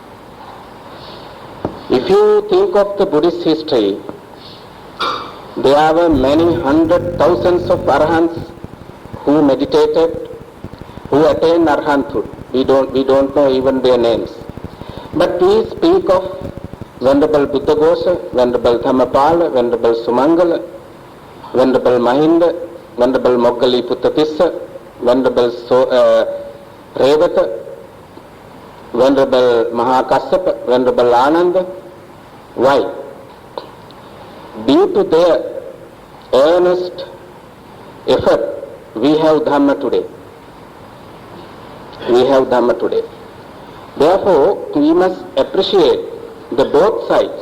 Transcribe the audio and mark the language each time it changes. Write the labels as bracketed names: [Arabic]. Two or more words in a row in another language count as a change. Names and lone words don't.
[English] If you think of the Buddhist history, there were many hundred thousands of arahants who meditated, who attained arahanthood. We don't know even their names. But we speak of Venerable Buddhaghosa, Venerable Dhammapala, Venerable Sumangala, Venerable Mahinda, Venerable Moggali Puttapissa, Venerable Revata, Venerable Mahakassapa, Venerable Ananda. Why? Due to their earnest effort, we have Dhamma today. We have Dhamma today. Therefore, we must appreciate the both sides.